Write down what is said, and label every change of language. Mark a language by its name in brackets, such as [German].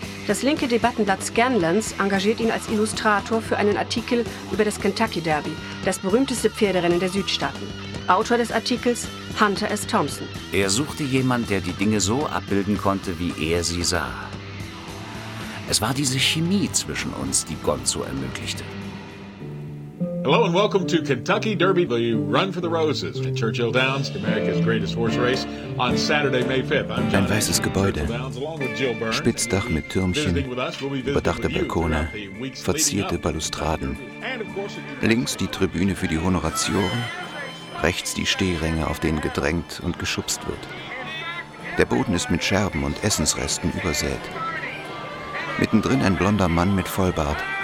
[German] Das linke Debattenblatt Scanlan's engagiert ihn als Illustrator für einen Artikel über das Kentucky Derby, das berühmteste Pferderennen der Südstaaten. Autor des Artikels, Hunter S. Thompson. Er suchte jemanden, der die Dinge so abbilden konnte, wie er sie sah. Es war diese Chemie zwischen uns, die Gonzo ermöglichte. [English] Hello and welcome to Kentucky Derby, the Run for the Roses at Churchill Downs, America's greatest horse race, on Saturday, May 5th. [German] Ein weißes Gebäude, Spitzdach mit Türmchen, überdachte Balkone, verzierte Balustraden. Links die Tribüne für die Honoratioren, rechts die Stehränge, auf denen gedrängt und geschubst wird. Der Boden ist mit Scherben und Essensresten übersät. Mittendrin ein blonder Mann mit Vollbart.